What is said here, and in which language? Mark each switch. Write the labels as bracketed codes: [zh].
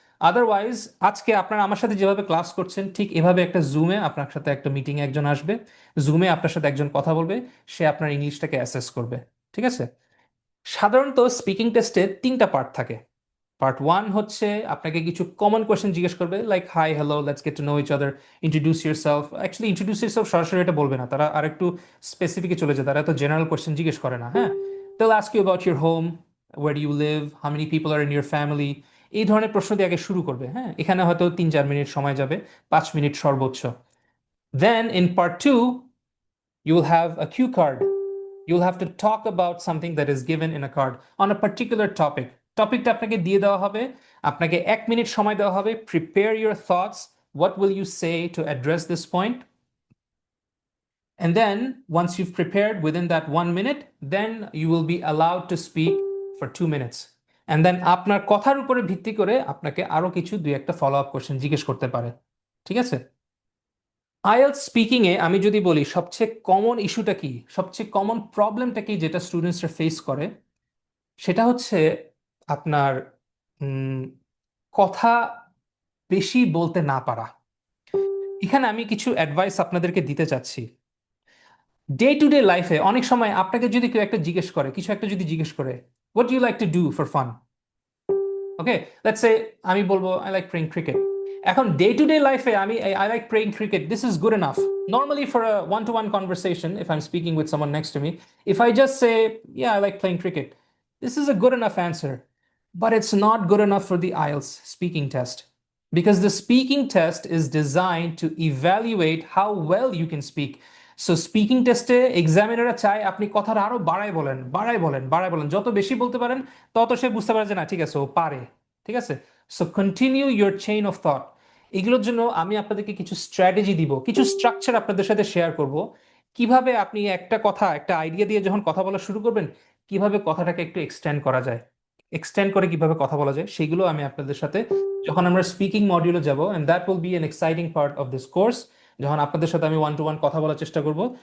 [bn] Otherwise আজকে আপনারা আমার সাথে যেভাবে ক্লাস করছেন ঠিক এভাবে একটা জুমে আপনার সাথে একটা মিটিংয়ে একজন আসবে, জুমে আপনার সাথে একজন কথা বলবে, সে আপনার ইংলিশটাকে অ্যাসেস করবে, ঠিক আছে? সাধারণত স্পিকিং টেস্টে 3টা পার্ট থাকে। পার্ট 1 হচ্ছে আপনাকে কিছু কমন কোয়েশ্চেন জিজ্ঞেস করবে, [en] Like hi hello let's get to know each other, introduce yourself. [bn] Actually introduce yourself সরাসরি এটা বলবে না, তারা আরেকটু স্পেসিফিকে চলে যায়, তারা তো জেনারেল কোয়েশ্চেন জিজ্ঞেস করে না। [en] হ্যাঁ, they'll ask you about your home, where do you live, how many people are in your family, [bn] এই ধরনের প্রশ্ন দিয়ে আগে শুরু করবে। হ্যাঁ, এখানে হয়তো 3-4 মিনিট সময় যাবে, 5 মিনিট সর্বোচ্চ। [en] Then in part 2 you will have a cue card. You'll have to talk about something that is given in a card on a particular topic. [bn] টপিকটা আপনাকে দিয়ে দেওয়া হবে, আপনাকে 1 মিনিট সময় দেওয়া হবে, [en] prepare your thoughts, what will you say to address this point? And then once you've prepared within that 1 minute, then you will be allowed to speak for 2 minutes. [bn] And then আপনার কথার উপরে ভিত্তি করে আপনাকে আরো কিছু 2-একটা ফলো আপ কোশ্চেন জিজ্ঞেস করতে পারে। ঠিক আছে? আইএলটিএস স্পিকিং এ আমি যদি বলি সবচেয়ে কমন ইস্যুটা কি, সবচেয়ে কমন প্রবলেমটা কি যেটা স্টুডেন্টসরা ফেস করে, সেটা হচ্ছে আপনার কথা বেশি বলতে না পারা। এখানে আমি কিছু অ্যাডভাইস আপনাদেরকে দিতে চাচ্ছি। ডে টু ডে লাইফে অনেক সময় আপনাকে যদি কেউ একটা জিজ্ঞেস করে, কিছু একটা যদি জিজ্ঞেস করে, [en] What do you like to do for fun? Okay, let's say আমি বলবো I like playing cricket. এখন day to day লাইফে আমি I like playing cricket, this is good enough. Normally for a one-to-one conversation, if I'm speaking with someone next to me, if I just say, yeah, I like playing cricket, this is a good enough answer. But it's not good enough for the IELTS speaking test, because the speaking test is designed to evaluate how well you can speak. [bn] So speaking টেস্টে এক্সামিনাররা চায় আপনি কথাটা আরো বাড়ায় বলেন, যত বেশি বলতে পারেন তত সে বুঝতে পারে যে না ঠিক আছে ও পারে। ঠিক আছে? [en] So continue your chain of thought. [bn] এগুলোর জন্য আমি আপনাদেরকে কিছু স্ট্র্যাটেজি দিব, কিছু স্ট্রাকচার আপনাদের সাথে শেয়ার করব, কিভাবে আপনি একটা কথা, একটা আইডিয়া দিয়ে যখন কথা বলা শুরু করবেন, কিভাবে কথাটাকে একটু এক্সটেন্ড করা যায়, এক্সটেন্ড করে কিভাবে কথা বলা যায়, সেগুলো আমি আপনাদের সাথে যখন আমরা স্পিকিং মডিউলে যাব, [en] and that will be an exciting part of this course, [bn] যখন আপনাদের সাথে আমি ওয়ান-টু-ওয়ান কথা বলার চেষ্টা করব।